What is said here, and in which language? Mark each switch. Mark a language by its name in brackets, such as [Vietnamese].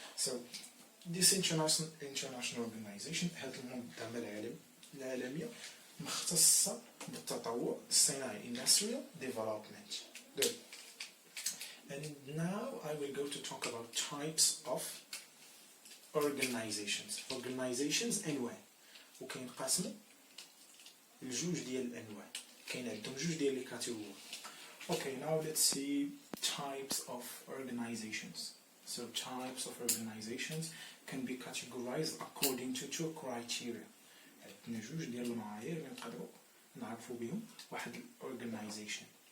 [English] So this international organization [Arabic] هذه المنظمة العالمية مختصة بالتطور الصناعي [English] industrial development. Good. And now I will go to talk about types of organizations. [Arabic] Organizations أنواع وكينقسموا لجوج ديال الأنواع. كاين عندهم جوج ديال لي كاتيجوري. [English] Okay, now let's see types of organizations. So types of organizations can be categorized according to two criteria. [Arabic] عندنا جوج ديال المعايير اللي نقدروا نعرفوا بهم واحد organization.